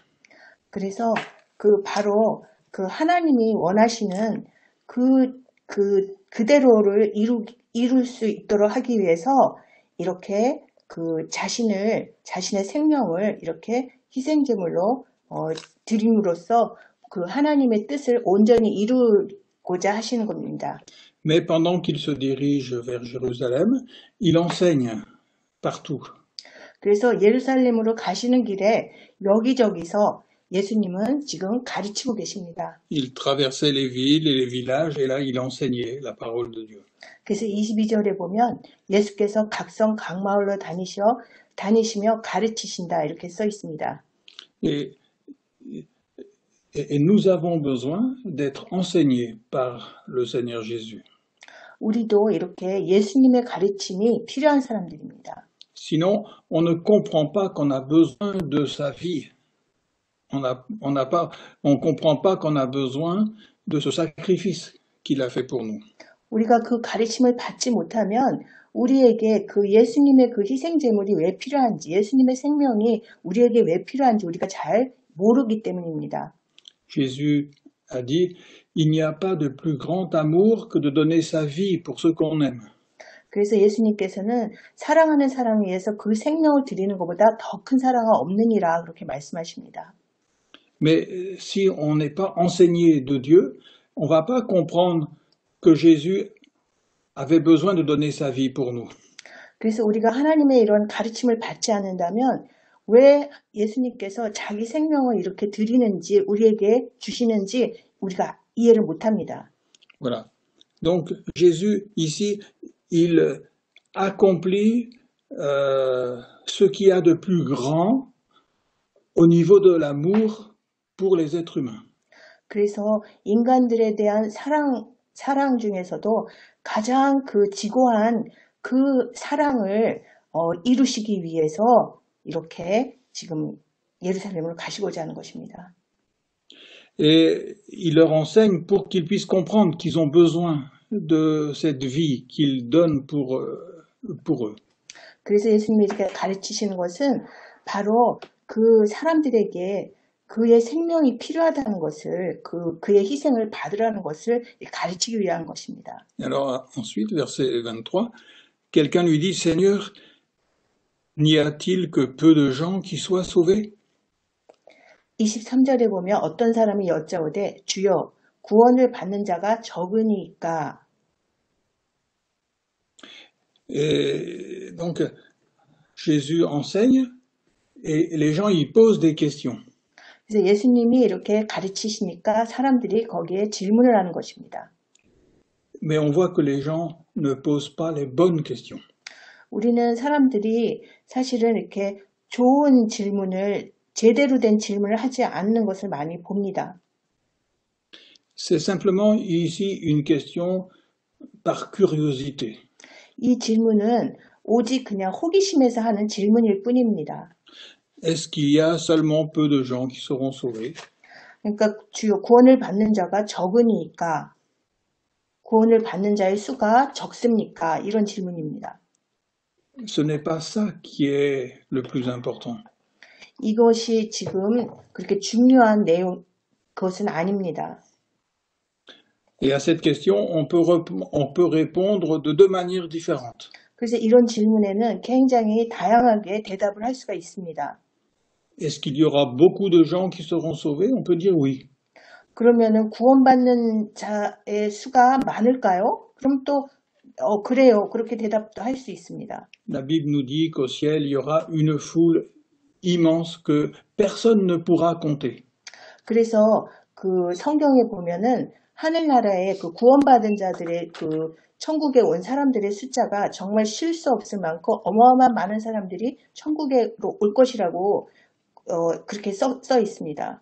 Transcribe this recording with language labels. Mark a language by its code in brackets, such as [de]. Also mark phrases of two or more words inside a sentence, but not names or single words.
[ko] 그래서 바로 그 하나님이 원하시는 그대로를 이룰 수 있도록 하기 위해서 이렇게 자신의 생명을 이렇게 희생제물로 드림으로써 그 하나님의 뜻을 온전히 이루고자 하시는 겁니다. [fr] Mais pendant qu'il se dirige vers Jérusalem, il enseigne partout. [ko] 그래서 예루살렘으로 가시는 길에 여기저기서 예수님은 지금 가르치고 계십니다. [fr] Il traversait les villes et les villages et là il enseignait la parole de Dieu. [ko] 그래서 22절에 보면 예수께서 각성 각마을로 다니시며 가르치신다 이렇게 써 있습니다. [fr] Et nous avons besoin d'être enseignés par le Seigneur Jésus. [ko] 우리도 이렇게 예수님의 가르침이 필요한 사람들입니다. [fr] Sinon, on ne comprend pas qu'on a besoin de sa vie. On comprend pas qu'on a besoin de ce sacrifice qu'il a fait pour nous. [ko] 우리가 그 가르침을 받지 못하면 우리에게 그 예수님의 그 희생제물이 왜 필요한지, 예수님의 생명이 우리에게 왜 필요한지 우리가 잘 모르기 때문입니다. [fr] Jésus a dit, il n'y a pas de plus grand amour que de donner sa vie pour ceux qu'on aime. [ko] 그래서 예수님께서는 사랑하는 사람을 위해서 그 생명을 드리는 것보다 더 큰 사랑은 없느니라 그렇게 말씀하십니다. [fr] Mais si on n'est pas enseigné de Dieu, on ne va pas comprendre que Jésus avait besoin de donner sa vie pour nous. [ko] 그래서 우리가 하나님의 이런 가르침을 받지 않는다면 왜 예수님께서 자기 생명을 이렇게 드리는지 우리에게 주시는지 우리가 이해를 못합니다. [fr] Voilà. Donc Jésus ici, il accomplit ce qu'il y a de plus grand au niveau de l'amour pour les êtres humains. [ko] 그래서 인간들에 대한 사랑 중에서도 가장 그 지고한 그 사랑을 이루시기 위해서 이렇게 지금 예루살렘으로 가시고자 하는 것입니다. [fr] Et il leur enseigne pour qu'ils puissent comprendre qu'ils ont besoin de cette vie qu'il donne pour eux. [ko] 그래서 예수님이 이렇게 가르치시는 것은 바로 그 사람들에게 그의 생명이 필요하다는 것을 그의 희생을 받으라는 것을 가르치기 위한 것입니다. [fr] Alors ensuite, verset 23, quelqu'un lui dit, Seigneur, n'y a-t-il que peu de gens qui soient sauvés? [ko] 23절에 보면 어떤 사람이 여짜오되 주여 구원을 받는 자가 적으니까. [fr] Et donc Jésus enseigne et les gens y posent des questions. [ko] 그래서 예수님이 이렇게 가르치시니까 사람들이 거기에 질문을 하는 것입니다. [fr] Mais on voit que les gens ne posent pas les bonnes questions. [ko] 우리는 사람들이 사실은 이렇게 좋은 질문을, 제대로 된 질문을 하지 않는 것을 많이 봅니다. [fr] C'est simplement ici une question par curiosité. [ko] 이 질문은 오직 그냥 호기심에서 하는 질문일 뿐입니다. [fr] Est-ce qu'il y a seulement peu de gens qui seront sauvés? [ko] 그러니까 주요 구원을 받는 자가 적으니까 구원을 받는 자의 수가 적습니까? 이런 질문입니다. [fr] Ce n'est pas ça qui est le plus important. [ko] 이것이 지금 그렇게 중요한 그것은 아닙니다. [fr] Et à cette question, on peut répondre de deux manières différentes. [ko] 그래서 이런 질문에는 굉장히 다양하게 대답을 할 수가 있습니다. [fr] Est-ce qu'il y aura beaucoup de gens qui seront sauvés? On peut dire oui. [ko] 그러면은 구원받는 자의 수가 많을까요? 그럼 또 그래요. 그렇게 대답도 할 수 있습니다. [fr] La Bible nous dit qu'au ciel, il y aura une foule immense que personne ne pourra compter. [ko] 그래서 그 성경에 보면은 하늘나라에 그 구원받은 자들의 그 천국에 온 사람들의 숫자가 정말 쉴 수 없을 많고 어마어마한 많은 사람들이 천국에 올 것이라고 그렇게 써 있습니다.